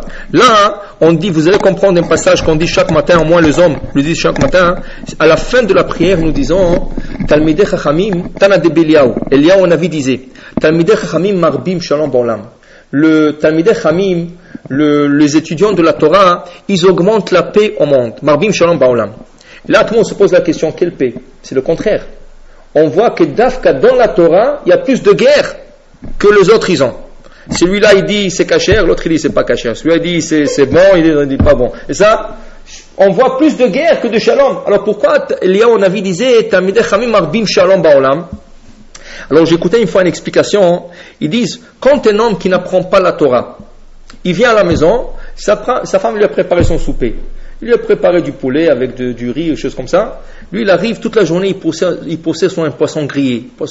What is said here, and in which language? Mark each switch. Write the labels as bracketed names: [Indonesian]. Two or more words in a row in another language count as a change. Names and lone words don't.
[French] Là, on dit, vous allez comprendre un passage qu'on dit chaque matin, au moins les hommes le disent chaque matin, à la fin de la prière, nous disons, [Hebrew] תלמידי חכמים, תנא דבי אליהו. [French] Eliaou Navi disait, [Hebrew] תלמידי חכמים מרבים שלום בעולם. Le תלמידי חכמים, [French] les étudiants de la Torah, ils augmentent la paix au monde. [Hebrew] מרבים שלום בעולם. [French] Là, tout le monde se pose la question, quelle paix? C'est le contraire. On voit que d'Afka, dans la Torah, il y a plus de guerre que les autres ils ont. Celui-là il dit c'est cachère, l'autre il dit c'est pas cachère. Celui-là il dit c'est bon, il dit pas bon. Et ça, on voit plus de guerre que de shalom. Alors pourquoi Eliaou Navi disait [Hebrew] תלמידי חכמים מרבים שלום בעולם? [French] Alors j'écoutais une fois une explication. Ils disent quand un homme qui n'apprend pas la Torah, il vient à la maison, sa femme lui a préparé son souper. Il lui a préparé du poulet avec du riz, des choses comme ça. Lui il arrive toute la journée, il possède son poisson grillé.